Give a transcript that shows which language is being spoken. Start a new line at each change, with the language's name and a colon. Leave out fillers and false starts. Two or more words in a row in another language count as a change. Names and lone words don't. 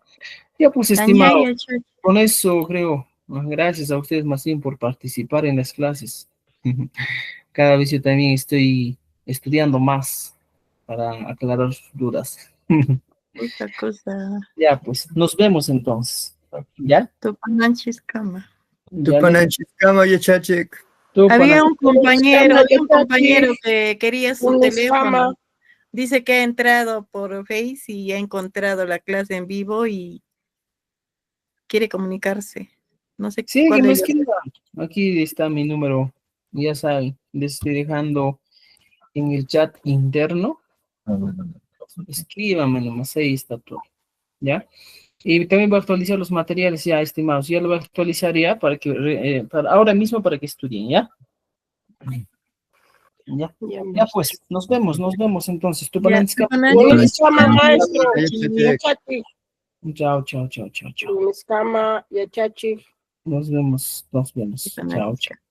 Spanish: Ya pues, estimados, con eso creo, gracias a ustedes más bien por participar en las clases. Cada vez yo también estoy estudiando más para aclarar sus dudas. Otra cosa. Ya, pues, nos vemos entonces. ¿Ya?
Quechua: Tupananchiskama. Tupananchiskama yachachik.
Spanish: Había un compañero que quería su teléfono. Dice que ha entrado por Face y ha encontrado la clase en vivo y quiere comunicarse. No sé Sí, que cuál me es. escriba. Aquí está mi número. Ya saben, les estoy dejando en el chat interno. Escríbame nomás, ahí está todo. ¿Ya? Y también voy a actualizar los materiales ya, estimados. Ya lo voy a actualizar ya para que, ahora mismo para que estudien, ¿ya? Ya pues, nos vemos entonces.
Quechua: Tupananchiskama.
Spanish: Chao, chao, chao, chao, chao. Nos vemos. Chao, chao.